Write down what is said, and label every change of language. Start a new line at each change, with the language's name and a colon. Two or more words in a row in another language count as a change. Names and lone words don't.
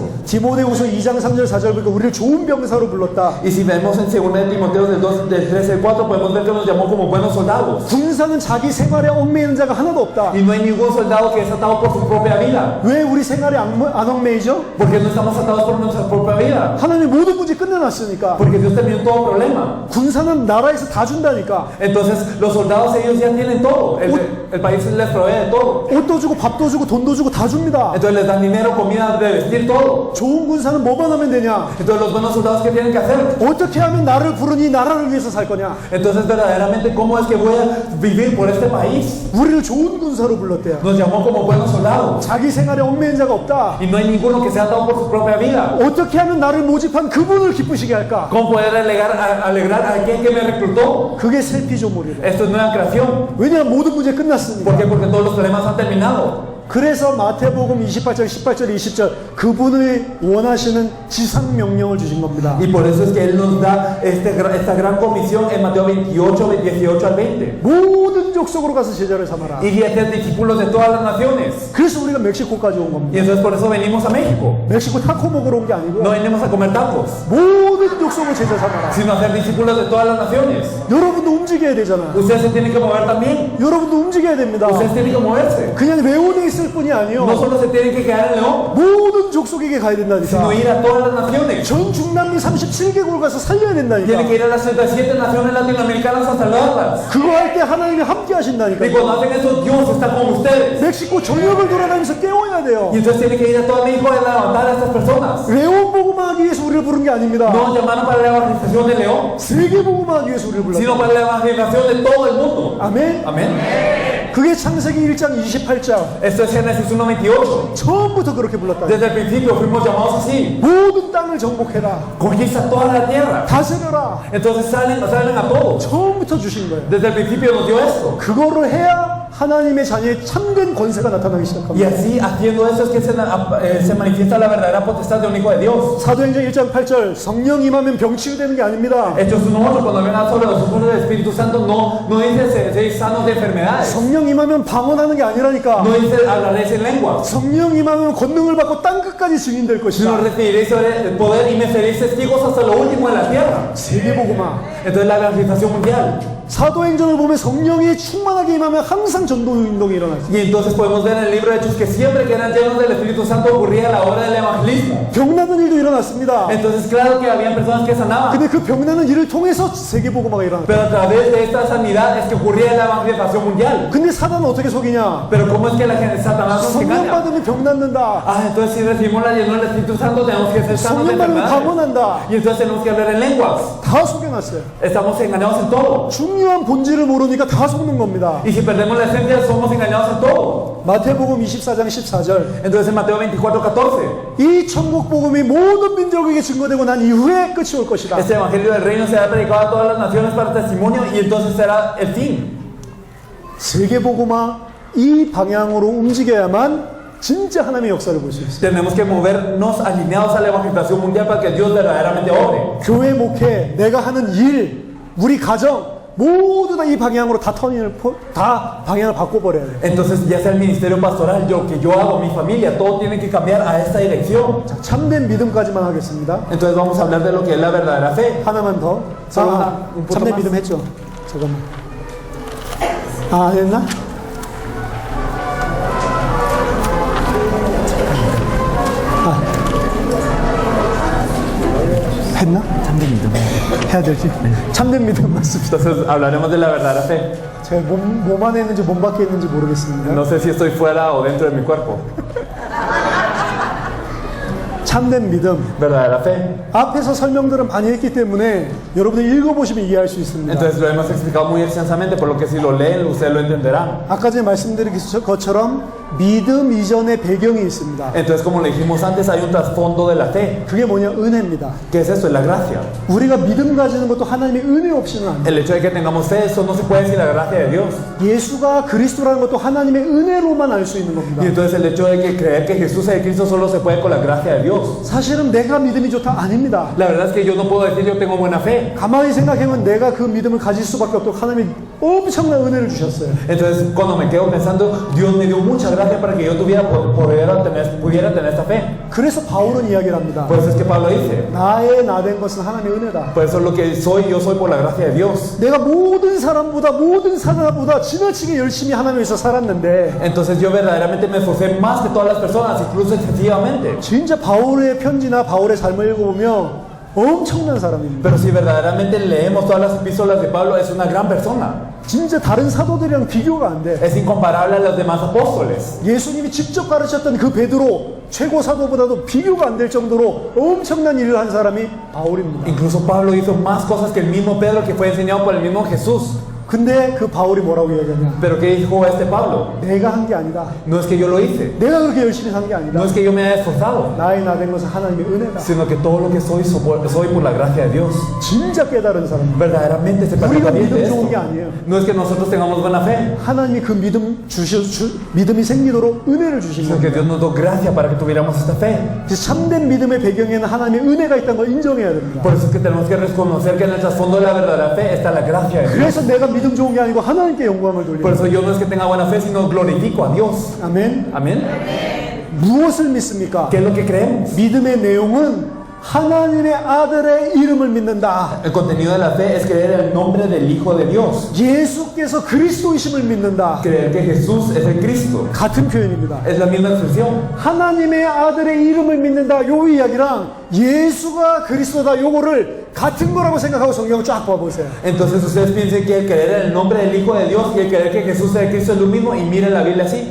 Korean: 디모데후서 2장 3절 4절 보니까 우리를 좋은 병사로 불렀다.
Spanish: Y si vemos en 2 Timoteo del 13 al 4, podemos ver que nos llamó como buenos soldados.
Korean: 군사는 자기 생활에 얽매이는 자가 하나도 없다.
Spanish: Y no hay ningún soldado que es atado por su propia vida.
Korean: 왜 우리 생활에 안 얽매이죠?
Spanish: Porque no estamos atados por nuestra propia vida.
Korean: 하나님 모든 문제 끝내놨으니까.
Spanish: Porque Dios terminó todo problema.
Korean: 군사는 나라에서 다 준다니까.
Spanish: Entonces los soldados ellos ya tienen todo. El país les provee de todo.
Korean: 옷도 주고 밥도 주고 돈도 주고 다 줍니다.
Spanish: Entonces les dan dinero, comida, de vestir, todo.
Korean: 좋은 군사는 뭐만 하면 되냐?
Spanish: Entonces los buenos soldados, ¿qué tienen que hacer?
Korean: 어떻게 하면 나를 부르니 나라를 위해서 살 거냐?
Spanish: Entonces verdaderamente, ¿cómo es que voy a vivir por este país?
Korean: 우리를 좋은 군사로 불렀대요.
Spanish: Nos llamó como buenos soldados.
Korean: 자기 생활에 얽매인 자가 없다.
Spanish: Y no hay ninguno que sea atado por su propia vida.
Korean: 어떻게 하면 나를 모집한 그분을 기쁘시게 할까?
Spanish: ¿Cómo poder alegrar a aquel que me reclutó?
Korean: 그게 새 피조물이래.
Spanish: Esto es nueva creación.
Korean: 왜냐하면 모든 문제 끝났으니까.
Spanish: ¿Por qué? Porque todos los problemas han terminado.
Korean: 그래서 마태복음 28절, 18절, 20절 그분의 원하시는 지상 명령을 주신 겁니다.
Spanish: Y por eso es que Él nos da esta gran comisión en Mateo 28, 18 al 20.
Korean: 모든 족속으로 가서 제자를 삼아라.
Spanish: Y a ser discípulos de todas las naciones.
Korean: 그래서 우리가 멕시코까지 온 겁니다.
Spanish: Y entonces por eso venimos a México.
Korean: 멕시코 타코 먹으러 온 게 아니고
Spanish: No venimos a comer tacos,
Korean: 모든 족속을 제자 삼아라.
Spanish: sino a ser discípulos de todas las naciones.
Korean: 여러분도 움직여야 되잖아.
Spanish: Ustedes se tienen que mover también.
Korean: 여러분도 움직여야 됩니다.
Spanish: Ustedes tienen que moverse.
Korean: 그냥 레온에 있을 뿐이 아니요.
Spanish: No solo se tienen que quedar en León,
Korean: 모든 족속에게 가야 된다니까.
Spanish: sino ir a todas las naciones.
Korean: 전 중남미 37개국을 가서 살려야
Spanish: Tienen
Korean: 된다니까.
Spanish: que ir a las 37 naciones latinoamericanas a salvarlas.
Korean: 그거 할 때 하나님이 함께
Spanish: Y
Korean: 하신다니까.
Spanish: cuando hacen eso, Dios está con ustedes.
Korean: 멕시코 전역을 돌아다니면서 깨워야 돼요.
Spanish: Y entonces tienen que ir a todo México a levantar a estas personas.
Korean: 레온 복음하기 위해서 우리를 부른 게 아닙니다.
Spanish: No nos llamaron para la evangelización de León,
Korean: 세계 복음하기 위해서 우리를 불렀어요.
Spanish: sino para la evangelización de todo el mundo.
Korean: 아멘.
Spanish: Amén.
Korean: 그게 창세기 1장 28장.
Spanish: Esto es Génesis 1:28.
Korean: 처음부터 그렇게 불렀다.
Spanish: Desde el principio fuimos llamados así.
Korean: 모든 땅을 정복해라.
Spanish: Conquista toda la tierra.
Korean: 다스려라.
Spanish: Entonces salen a todos.
Korean: 처음부터 주신 거예요.
Spanish: Desde el principio nos dio esto.
Korean: 그거를 해야 하나님의 자녀의 참된 권세가 나타나기
Spanish: Y
Korean: 시작합니다.
Spanish: así, haciendo eso, es que se manifiesta la verdadera potestad de un hijo de Dios.
Korean: 사도행전 1장 8절 성령 임하면 병 치유되는 게 아닙니다.
Spanish: Hechos 1:8, cuando ven sobre los ojos del Espíritu Santo, no dice ser sanos de enfermedades.
Korean: 성령 임하면 방언하는 게 아니라니까.
Spanish: No dice hablaréis en lenguas.
Korean: 성령 임하면 권능을 받고 땅 끝까지 증인될
Spanish: Sino
Korean: 것이다.
Spanish: recibiréis el poder y me seréis testigos hasta lo último en la tierra.
Korean: 세계복음화.
Spanish: Entonces la evangelización mundial.
Korean: 사도행전을 보면 성령이 충만하게 임하면 항상 전도 운동이 일어났어요.
Spanish: Y entonces podemos ver en el libro de Hechos que siempre que eran llenos del Espíritu Santo ocurría la obra del evangelismo.
Korean: 병나는 일도 일어났습니다.
Spanish: Entonces claro que habían personas que sanaban.
Korean: 근데 그 병나는 일을 통해서 세계복음화가 일어났어요.
Spanish: Pero a través de esta sanidad es que ocurría la evangelización mundial.
Korean: 근데 사단은 어떻게 속이냐?
Spanish: Pero ¿cómo es que la gente, Satanás nos
Korean: 성령
Spanish: engaña?
Korean: 받으면 병 낫는다.
Spanish: Ah, entonces si recibimos la llenura del Espíritu Santo tenemos que ser sanos de
Korean: 성령 받으면
Spanish: enfermedades.
Korean: 방언한다.
Spanish: Y entonces tenemos que hablar en lenguas.
Korean: 다 속여놨어요.
Spanish: Estamos engañados en todo.
Korean: 중요한 본질을 모르니까 다 속는 겁니다.
Spanish: Y si perdemos la esencia somos engañados en todo.
Korean: 마태복음 24장 14절.
Spanish: Entonces en Mateo 24:14.
Korean: 이 천국 복음이 모든 민족에게 증거되고 난 이후에 끝이 올 것이다.
Spanish: Este evangelio del reino será predicado a todas las naciones para testimonio y entonces será el fin.
Korean: 세계복음화 이 방향으로 움직여야만 진짜 하나님의 역사를 볼 수 있어요.
Spanish: Tenemos que movernos alineados a la evangelización mundial para que Dios verdaderamente obre.
Korean: 교회 목회, 내가 하는 일, 우리 가정 모두 다 이 방향으로 다 방향을 바꿔버려야 돼요.
Spanish: Entonces, ya sea el ministerio pastoral, que yo hago, mi familia, todo tiene que cambiar a esta dirección.
Korean: 자, 참된 믿음까지만 하겠습니다.
Spanish: Entonces vamos a hablar de lo que es la verdadera fe.
Korean: 하나만 더.
Spanish: solo un poco
Korean: 참된
Spanish: más.
Korean: 믿음 했죠? 잠깐만. 아, 했나? 했나? 참된 믿음 해야 될지. 참된 믿음 맞습니다.
Spanish: Entonces hablaremos de la verdadera fe.
Korean: 제가 몸 안에 있는지 몸 밖에 있는지 모르겠습니다.
Spanish: No sé si estoy fuera o dentro de mi cuerpo.
Korean: 참된 믿음.
Spanish: Verdadera fe.
Korean: 앞에서 설명들은 많이 했기 때문에 여러분들 읽어보시면 이해할 수 있습니다.
Spanish: Entonces lo hemos explicado muy extensamente, por lo que si lo leen, ustedes lo entenderán.
Korean: 아까 전에 말씀드린 것처럼 믿음 이전의 배경이 있습니다.
Spanish: Entonces, como le dijimos antes, hay un trasfondo de la fe.
Korean: 그게 뭐냐? 은혜입니다.
Spanish: ¿Qué es eso? Es la gracia.
Korean: 우리가 믿음 가지는 것도 하나님의 은혜 없이는 안 돼요.
Spanish: El hecho de que tengamos fe, eso no se puede decir la gracia de Dios.
Korean: 예수가 그리스도라는 것도 하나님의 은혜로만 알 수 있는 겁니다.
Spanish: Y entonces el hecho de que creer que Jesús es el Cristo solo se puede con la gracia de Dios.
Korean: 사실은 내가 믿음이 좋다 아닙니다.
Spanish: La verdad es que yo no puedo decir yo tengo buena fe.
Korean: 가만히 생각해보면 내가 그 믿음을 가질 수밖에 없도록 하나님이 엄청난 은혜를 주셨어요.
Spanish: Entonces, cuando me quedo pensando, Dios me dio mucha gracia para que yo pudiera tener esta fe.
Korean: 그래서 바울은 이야기를 합니다.
Spanish: Por eso es que Pablo dice,
Korean: 나의 나된 것은 하나님의 은혜다.
Spanish: por eso lo que soy, yo soy por la gracia de Dios.
Korean: 내가 모든 사람보다 모든 사람보다 지나치게 열심히 하나님을 위해서 살았는데
Spanish: Entonces yo verdaderamente me esforcé más que todas las personas, incluso excesivamente.
Korean: 진짜 바울의 편지나 바울의 삶을 읽어보면 엄청난 사람입니다.
Spanish: Pero si verdaderamente leemos todas las epístolas de Pablo, es una gran persona.
Korean: 진짜 다른 사도들이랑 비교가 안 돼.
Spanish: Es incomparable a los demás apóstoles.
Korean: 예수님이 직접 가르쳤던 그 베드로 최고 사도보다도 비교가 안 될 정도로 엄청난 일을 한 사람이 바울입니다.
Spanish: Incluso Pablo hizo más cosas que el mismo Pedro, que fue enseñado por el mismo Jesús.
Korean: 근데 그 바울이 뭐라고 이야기하냐?
Spanish: Pero ¿qué dijo este Pablo?
Korean: 내가 한 게 아니다.
Spanish: No es que yo lo hice,
Korean: 내가 그렇게 열심히 산 게 아니다.
Spanish: no es que yo me haya esforzado,
Korean: 나의 나된 것은 하나님의 은혜다.
Spanish: sino que todo lo que soy por la gracia de Dios.
Korean: 진짜 깨달은 사람.
Spanish: Verdaderamente se
Korean: 우리가
Spanish: percata bien de
Korean: 믿음 좋은 게
Spanish: esto.
Korean: 아니에요.
Spanish: No es que nosotros tengamos buena fe,
Korean: 하나님이 그 믿음이 생기도록 은혜를 주신
Spanish: sino que
Korean: 겁니다.
Spanish: Dios nos dio gracia para que tuviéramos esta fe.
Korean: 그래서 참된 믿음의 배경에는 하나님의 은혜가 있다는 걸 인정해야 됩니다.
Spanish: Por eso es que tenemos que reconocer que en el trasfondo de la verdadera fe está la gracia de Dios.
Korean: 그래서 내가 믿음 좋은 게 아니고 하나님께 영광을
Spanish: Por
Korean: 돌리는
Spanish: eso yo no es que tenga buena fe, sino glorifico a Dios.
Korean: 아멘.
Spanish: Amén.
Korean: 무엇을 믿습니까?
Spanish: ¿Qué es lo que creemos?
Korean: 믿음의 내용은 하나님의 아들의 이름을 믿는다.
Spanish: El contenido de la fe es creer el nombre del Hijo de Dios.
Korean: 예수께서 그리스도이심을 믿는다.
Spanish: Creer que Jesús es el Cristo.
Korean: 같은 표현입니다.
Spanish: Es la misma expresión.
Korean: 하나님의 아들의 이름을 믿는다. 요 이야기랑 예수가 그리스도다. 요거를 같은 거라고 생각하고 성경을 쫙 봐보세요.
Spanish: Entonces ustedes piensen que el creer en el nombre del Hijo de Dios y el creer que Jesús es el Cristo es lo mismo, y miren la Biblia así.